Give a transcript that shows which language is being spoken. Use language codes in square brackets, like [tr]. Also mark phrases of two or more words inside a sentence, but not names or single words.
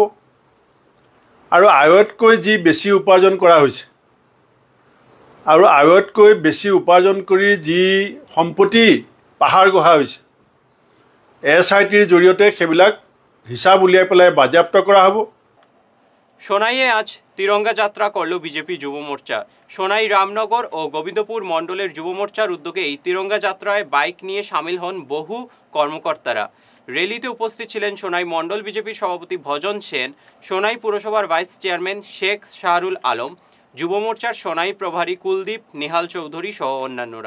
[as] আৰু আয়তকৈ যি বেছি উপাৰ্জন কৰা হৈছে আৰু আয়তকৈ বেছি উপাৰ্জন কৰি যি সম্পত্তি পাহাৰ গঢ়া হৈছে, SITৰ জৰিয়তে সেইবিলাক হিচাপ উলিয়াই পেলাই বাজেয়াপ্ত কৰা হ'ব। [bn] সোনাইয়ে আজ তিরঙ্গা যাত্রা করল বিজেপি যুব মোর্চা। সোনাই রামনগর ও গোবিন্দপুর মণ্ডলের যুব মোর্চার উদ্যোগে এই তিরঙ্গা যাত্রায় বাইক নিয়ে সামিল হন বহু কর্মকর্তারা। র্যালিতে উপস্থিত ছিলেন সোনাই মণ্ডল বিজেপির সভাপতি ভজন সেন, সোনাই পুরসভার ভাইস চেয়ারম্যান শেখ শাহরুল আলম, যুব মোর্চার সোনাই প্রভারী কুলদীপ, নেহাল চৌধুরী সহ অন্যান্যরা।